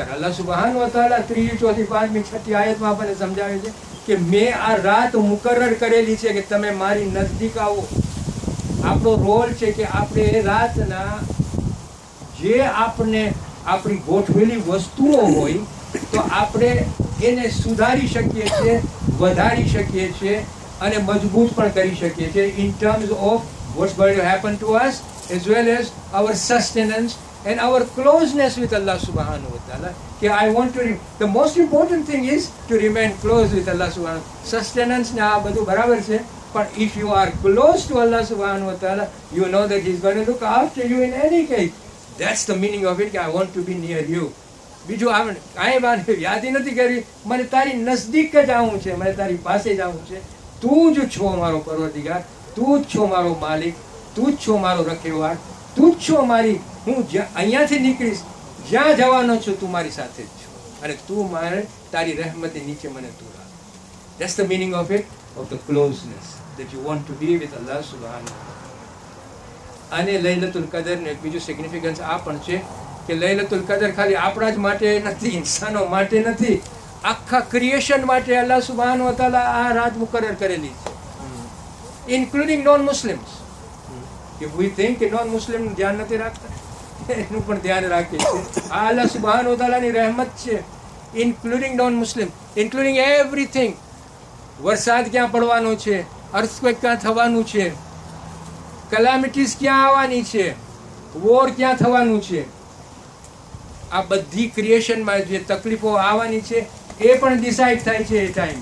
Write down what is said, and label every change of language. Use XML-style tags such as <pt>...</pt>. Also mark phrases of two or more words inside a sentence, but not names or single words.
<gu>અલ્લાહ</gu> <ar>سبحان و تعالى</ar> <gu>3, 4, 5, 6 આયતમાં આપણને સમજાવે છે કે મેં આ રાત મુકરર કરેલી છે કે તમે મારી નજદીક આવો. આપણો રોલ છે કે આપણે રાતના જે આપણી ગોઠવેલી વસ્તુઓ હોય તો આપણે એને સુધારી શકીએ છીએ, વધારી શકીએ છીએ અને મજબૂત પણ કરી શકીએ છીએ</gu> <en>in terms of what's going to happen to us as well as our sustenance and our closeness with Allah</en> <ar>سبحانه و تعالى.</ar> <en>I want to the most important thing is to remain close with Allah</en> <ar>سبحانه و تعالى.</ar> <en>Sustenance</en> <gu>ને આ બધું બરાબર છે, પણ</gu> <en>if you are close to Allah</en> <ar>سبحانه و تعالى,</ar> <en>you know that He's going to look after you in any case. That's the meaning of it, I want to be near you.</en> <gu>બીજું આપણે કાંઈ વાત યાદી નથી કરવી, મને તારી નજદીક જ આવવું છે, મને તારી પાસે જ આવવું છે. તું જ છો મારો પરવરદિગાર, તું જ છો મારો માલિક, તું જ છો મારો રખેવાળ, તું જ છો મારી. હું અહીંયાથી નીકળીશ, જ્યાં જવાનો છું તું મારી સાથે જ છો અને તું મારે તારી રહેમતની નીચે મને તું રાખ.</gu> <en>That's the meaning of it, of the closeness that you want to be with Allah</en> <ar>سبحانه و تعالى.</ar> <gu>અને લૈલતુલ કદરનું એક બીજું સિગ્નિફિકન્સ આ પણ છે કે લૈલતુલ કદર ખાલી આપણા જ માટે નથી, ઇન્સાનો માટે નથી, આખા ક્રિએશન માટે અલ્લાહ</gu> <ar>سبحان و تعالى</ar> <gu>આ રાત મુકરર કરેલી છે,</gu> <en>including non Muslims. If we think</en> <gu>કે</gu> <en>non Muslim</en> <gu>ધ્યાન નથી રાખતા, એનું પણ ધ્યાન રાખીએ છીએ. આ અલ્લાહ</gu> <ar>سبحان و تعالى</ar> <gu>રહેમત છે,</gu> <en>including non Muslim, including everything.</en> <gu>વરસાદ ક્યાં પડવાનો છે, અર્થક્વેક ક્યાં થવાનું છે, કેલામિટીઝ ક્યાં આવવાની છે, વોર ક્યાં થવાનું છે, આ બધી ક્રિએશનમાં જે તકલીફો આવવાની છે એ પણ ડિસાઇડ થાય છે એ ટાઈમે.</gu>